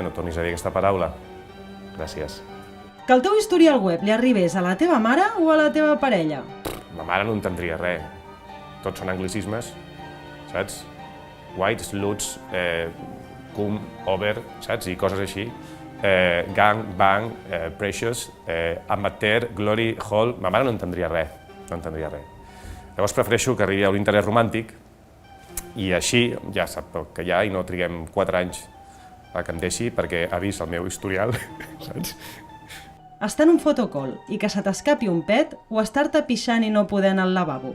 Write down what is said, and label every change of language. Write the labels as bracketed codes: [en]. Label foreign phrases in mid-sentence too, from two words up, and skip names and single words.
[ca] No tornis a dir aquesta paraula. Gràcies. Que el teu historial web li arribés a la teva mare o a la teva parella? Ma mare no entendria res. Tots són anglicismes, saps? [en] White, sluts, cum, over, saps? [ca] I coses així. [en] Gang, bang, precious, amateur, glory, hall... [ca] Ma mare no entendria res, no entendria res. Llavors prefereixo que arribi a l'interès romàntic i així ja sap el que hi ha i no triguem 4 anys a que em deixi perquè ha vist el meu historial, saps? Estar en un fotocall i que se t'escapi un pet o estar-te pixant i no poder anar al lavabo?